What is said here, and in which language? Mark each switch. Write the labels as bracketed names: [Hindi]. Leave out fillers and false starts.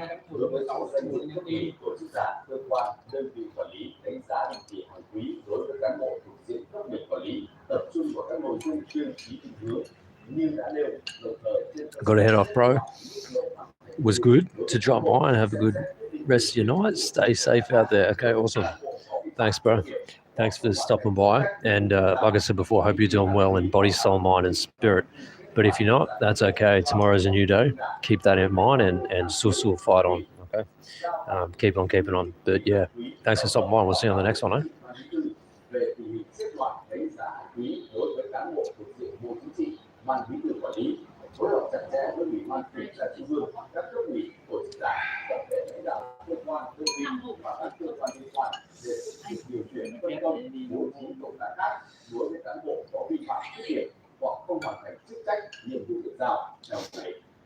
[Vietnamese] Đối với 6 danh mục công ty, tổ chức giả, cơ quan, đơn vị quản lý đánh giá định kỳ hàng quý đối với cán bộ thuộc diện cấp ủy quản lý, tập trung vào các nội dung chuyên chí định hướng như đã nêu, đồng thời trên [English] Got to head off, bro. It was good to drop by and have a good rest of your night. Stay safe out there. Okay, awesome. Thanks, bro. Thanks for stopping by. And like I said before, I hope you're doing well in body, soul, mind, and spirit. But if you're not, that's okay. Tomorrow's a new day. Keep that in mind and still fight on. Okay. Keep on keeping on. But yeah, thanks for stopping by. We'll see you on the next one. [Vietnamese] về tình hình xếp loại đánh giá hàng quý đối với cán bộ thuộc diện bộ chính trị, ban bí thư quản lý, phối hợp chặt chẽ với ủy ban kiểm tra trung ương, các cấp ủy, tổ chức đảng, tập thể lãnh đạo cơ quan, đơn vị và các cơ quan liên quan để điều chuyển phân công bố trí công tác khác đối với cán bộ có vi phạm khuyết điểm hoặc không hoàn thành chức trách nhiệm vụ được giao theo quy định.